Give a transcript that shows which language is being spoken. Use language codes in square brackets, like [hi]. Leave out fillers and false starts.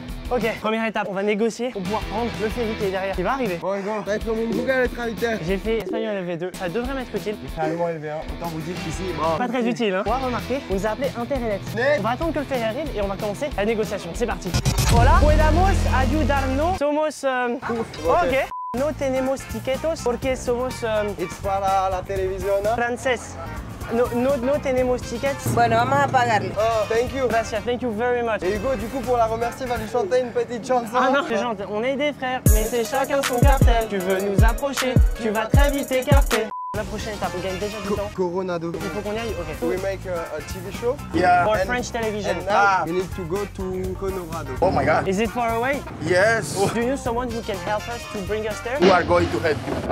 [fr] Ok, première étape, on va négocier pour pouvoir prendre le ferry qui est derrière. Il va arriver. Bon, Hugo, t'as fait mon Google être invité. J'ai fait espagnol LV2, ça devrait m'être utile. J'ai fait allemand LV1. Autant vous dire qu'ici, bon. Pas très utile, hein. On va remarquer, on nous a appelé Internet. Net. On va attendre que le ferry arrive et on va commencer la négociation. C'est parti. [es] Hola, podemos ayudarnos. Somos. Ok. No tenemos tiquetos porque somos It's para la televisión, ¿no? francés. No tenemos tickets. Bueno, vamos a pagarle. [en] Oh, thank you. [es] Gracias, [en] thank you very much. [fr] Et Hugo, du coup, pour la remercier, va lui chanter une petite chanson. Ah non, je chante. On est des frères, mais c'est chacun son cartel. Tu veux nous approcher, tu vas très vite t'écarter. La prochaine étape, on gagne déjà du temps. Coronado. Il faut qu'on y aille, ok. [en] We make a TV show. For And- French television. And now, you need to go to Colorado. Oh my God. Is it far away? Yes. Do you know someone who can help us to bring us there? Who are going to help you?